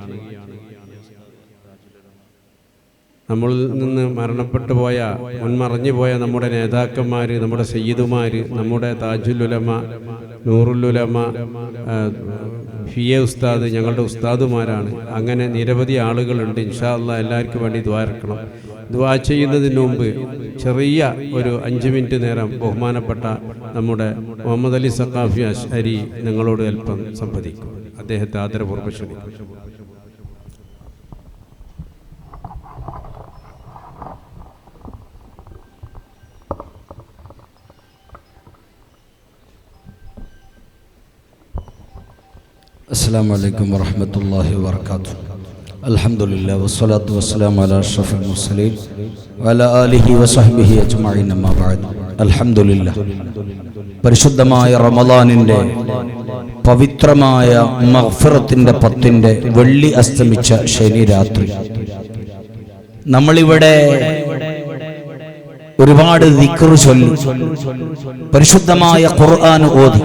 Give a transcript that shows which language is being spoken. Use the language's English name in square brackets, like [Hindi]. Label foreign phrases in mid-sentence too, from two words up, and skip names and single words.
[Malayalam] നമ്മളിൽ നിന്ന് മരണപ്പെട്ടു പോയ, മുൻമറഞ്ഞു പോയ നമ്മുടെ നേതാക്കന്മാർ, നമ്മുടെ സയ്യിദുമാർ, നമ്മുടെ താജുൽ ഉലമ, നൂറുൽ ഉലമ, ഫിയ ഉസ്താദ് ഞങ്ങളുടെ ഉസ്താദുമാരാണ്. അങ്ങനെ നിരവധി ആളുകളുണ്ട്. [Arabic] إن شاء الله [Malayalam] എല്ലാവർക്കും വേണ്ടി ദുആ ഇറക്കണം. ദുആ ചെയ്യുന്നതിന് മുമ്പ് ചെറിയ ഒരു 5 മിനിറ്റ് നേരം ബഹുമാനപ്പെട്ട നമ്മുടെ മുഹമ്മദ് അലി സഖാഫി അശ്അരി നിങ്ങളോട് അല്പം സംവദിക്കും. അദ്ദേഹത്തെ ആദരപൂർവ്വം ക്ഷണിക്കും. [Arabic] السلام عليكم ورحمة الله وبركاته. الحمد لله والصلاة والسلام على أشرف المرسلين وعلى آله وصحبه أجمعين أما بعد. الحمد لله. [Malayalam] പരിശുദ്ധമായ റമളാനിന്റെ പവിത്രമായ മഗ്ഫിറത്തിന്റെ 10ന്റെ വെള്ളി അസ്തമിച്ച ശനി രാത്രി നമ്മളിവിടെ ഒരുപാട് ദിക്ർ ചൊല്ലി, പരിശുദ്ധമായ ഖുർആൻ ഓതി.